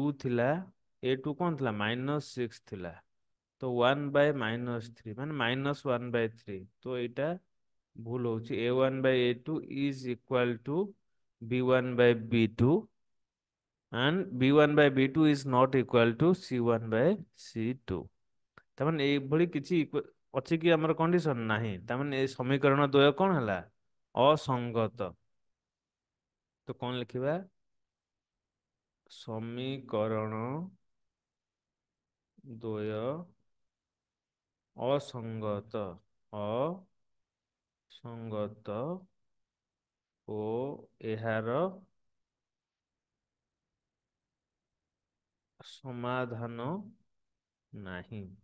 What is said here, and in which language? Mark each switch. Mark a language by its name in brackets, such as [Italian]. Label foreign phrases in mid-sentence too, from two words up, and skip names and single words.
[English] ଥିଲା a two [Odia] କଣ ଥିଲା [English] minus six [Odia] ଥିଲା ତ [English] one by minus three ମାନେ minus one by three [Odia] ତ ଏଇଟା ଭୁଲ ହଉଛି [English] a one by a two is equal to b one by b two and b one by b two is not equal to c one by c two. [Odia] ତାମାନେ ଏଇଭଳି କିଛି ଅଛି କି ଆମର କଣ୍ଡିସନ ନାହିଁ ତାମାନେ ଏ ସମୀକରଣ ଦ୍ୱୟ କଣ ହେଲା ଅସଙ୍ଗତ। ତ କଣ ଲେଖିବା ସମୀକରଣ ଦ୍ୱୟ ଅସଙ୍ଗତ ଅସଙ୍ଗତ ଓ ଏହାର ସମାଧାନ ନାହିଁ।